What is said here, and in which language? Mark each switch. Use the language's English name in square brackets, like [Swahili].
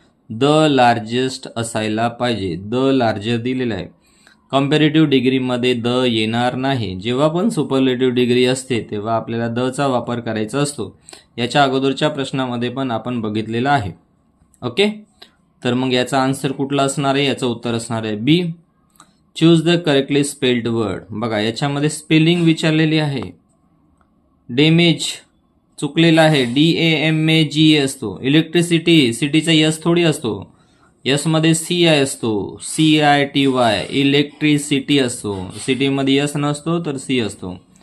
[Marathi] The largest असायला पाहिजे. The larger दिलेलं आहे. कम्पॅरेटिव्ह डिग्रीमध्ये द येणार नाही. जेव्हा पण सुपरलेटिव्ह डिग्री असते तेव्हा आपल्याला दचा वापर करायचा असतो. याच्या अगोदरच्या प्रश्नामध्ये पण आपण बघितलेलं आहे. ओके, तर मग याचा आन्सर कुठला असणार आहे? याचं उत्तर असणार आहे बी. [English] Choose the correctly spelled word. [Marathi] बघा, याच्यामध्ये स्पेलिंग विचारलेली आहे. डॅमेज चुकलेला आहे, DAMAGE असतो. इलेक्ट्रिसिटी, सिटीचा यस थोडी असतो, यस मध्ये CI असतो, CITY. इलेक्ट्रिसिटी असतो, सिटीमध्ये यस नसतो तर C असतो.